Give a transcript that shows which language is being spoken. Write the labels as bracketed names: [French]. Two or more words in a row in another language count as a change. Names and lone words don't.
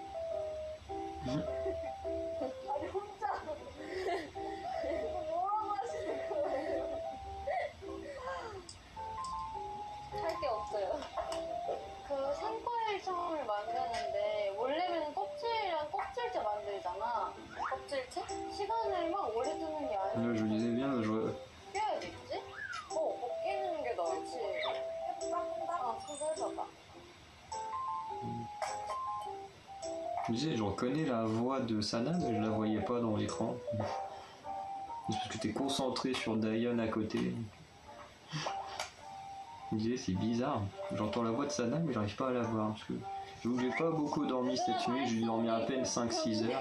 [Korean] 아니 혼자 이거 뭐라고 하시는 거예요? 할 게 없어요. 그 생과일청을 만드는데 원래는 껍질이랑 껍질째 만들잖아. 껍질째? 시간을 막 오래 두는 게 아니야. [French] Je disais bien, [Korean] 껴야겠지? 벗기는 게 낫지. 해볼까? 서서 해봐봐. [French] je disais, je reconnais la voix de Sana, mais je la voyais pas dans l'écran. C'est parce que t'es concentré sur Diane à côté. Je me disais, c'est bizarre. J'entends la voix de Sana, mais j'arrive pas à la voir. Parce que j'avoue que j'ai pas beaucoup dormi cette nuit, j'ai dormi à peine 5-6 heures.